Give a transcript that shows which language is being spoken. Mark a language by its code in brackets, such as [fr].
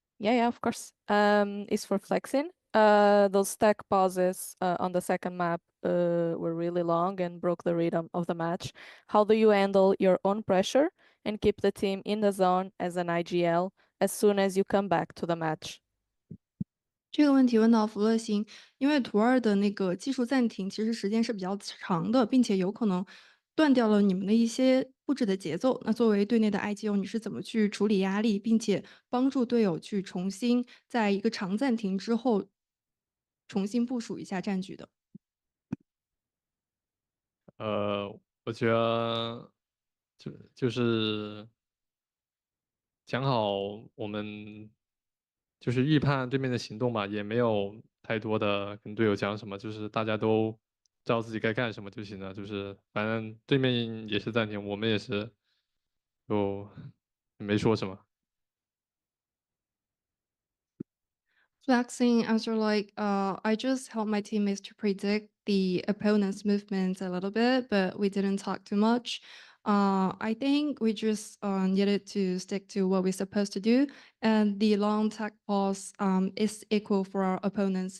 [en] Yeah, of course. It's for Flexin. Those tech pauses on the second map were really long and broke the rhythm of the match. How do you handle your own pressure and keep the team in the zone as an IGL as soon as you come back to the match? [zh] 这个问题问到福乐星，因为图二的那个技术暂停其实时间是比较长的，并且有可能断掉了你们的一些布置的节奏。那作为队内的 IGO，你是怎么去处理压力，并且帮助队友去重新在一个长暂停之后重新部署一下战局的？我觉得就是讲好我们就是预判对面的行动嘛，也没有太多的跟队友讲什么，就是大家都知道自己该干什么就行了。就是反正对面也是暂停，我们也是就没说什么。 [en] Flexing answer like, I just help my teammates to predict the opponent's movements a little bit, but we didn't talk too much. I think we just needed to stick to what we're supposed to do, and the long tech pause is equal for our opponents.